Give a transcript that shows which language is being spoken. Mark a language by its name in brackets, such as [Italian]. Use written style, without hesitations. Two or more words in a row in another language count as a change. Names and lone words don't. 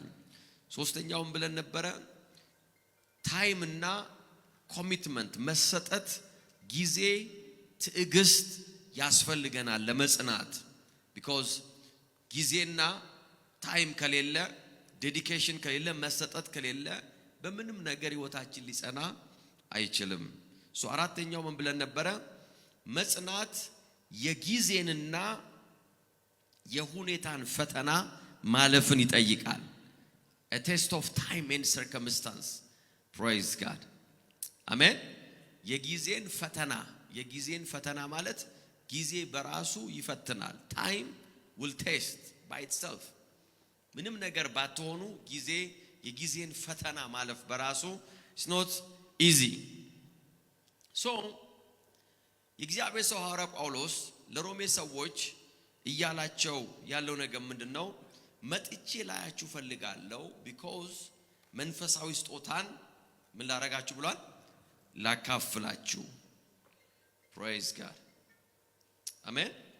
[Amharic] ሶስተኛውም ብለን ነበር ታይም እና ኮሚትመንት መሰጠት ጊዜ ትዕግስት ያስፈልገናል ለመጽናት because ጊዜና ታይም ከሌለ ዴዲኬሽን ከሌለ መሰጠት ከሌለ በምንም ነገር ህይወታችን ሊጸና አይችልም ሶ አራተኛው ምን ብለን ነበር መጽናት የጊዜንና የሁኔታን ፈተና ማለፍን ይጠይቃል [English] a test of time and circumstance praise God [Amharic] አሜን የጊዜን ፈተና ማለት ጊዜ በራሱ ይፈትናል [English] time will test by itself [Amharic] ምንም ነገር ባትሆኑ የጊዜን ፈተና ማለፍ በራሱ [English] it's not easy so [Amharic] የእግዚአብሔር ሰው ሐዋርያ ጳውሎስ ለሮሜ ሰዎች እያላቸው ያለው ነገር ምንድነው መጥቼ ላያችሁ ፈልጋለሁ because መንፈሳዊ ስጦታን ምን ላረጋችሁ ብሏል ላካፍላችሁ [English] praise God [Amharic] አሜን